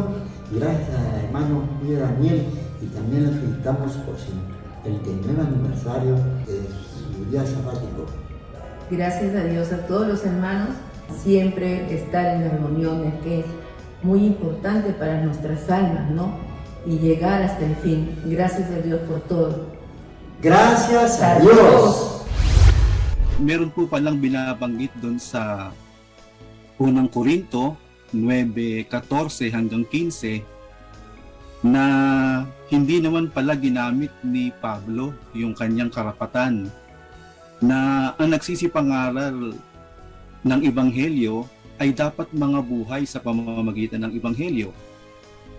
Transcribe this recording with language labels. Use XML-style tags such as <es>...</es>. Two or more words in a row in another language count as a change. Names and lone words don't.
<es>Gracias al hermano Daniel y también le felicitamos por el 39 aniversario de su día sabático. Gracias a Dios a todos los hermanos, siempre estar en las reuniones, que es muy importante para nuestras almas, ¿no? Y llegar hasta el fin. Gracias a Dios por todo. Gracias a Dios.</es> <tl>Meron po palang binabanggit doon sa unang Korinto 9:14 hanggang 15 na hindi naman pala ginamit ni Pablo yung kanyang karapatan, na ang nagsisipangaral ng Ebanghelyo ay dapat mga buhay sa pamamagitan ng Ebanghelyo.</tl>